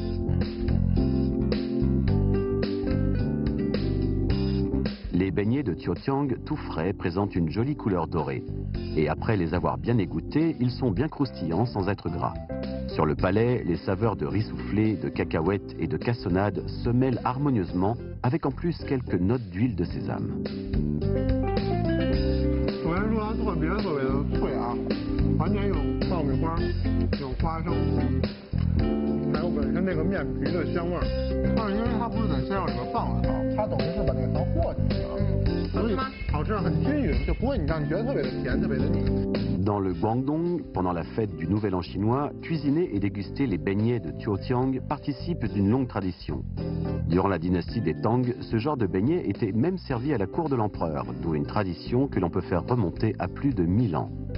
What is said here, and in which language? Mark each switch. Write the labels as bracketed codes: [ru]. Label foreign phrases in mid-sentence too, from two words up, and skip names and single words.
[fr] Les beignets de Tiotiang tout frais présentent une jolie couleur dorée. Et après les avoir bien égouttés, ils sont bien croustillants sans être gras. Sur le palais, les saveurs de riz soufflé, de cacahuètes et de cassonade se mêlent harmonieusement avec en plus quelques notes d'huile de sésame. [zh] 首先说它特别的脆啊，完全有爆米花，有花生，还有本身这个面皮的香味儿。但是因为它不是在馅料里面放了糖，它等于是把那个糖和进去了，所以好吃很均匀，就不会你让你觉得特别的甜，特别的腻。 [fr] Dans le Guangdong, pendant la fête du Nouvel An chinois, cuisiner et déguster les beignets de Tiotiang participe d'une longue tradition. Durant la dynastie des Tang, ce genre de beignets était même servi à la cour de l'empereur, d'où une tradition que l'on peut faire remonter à plus de 1000 ans.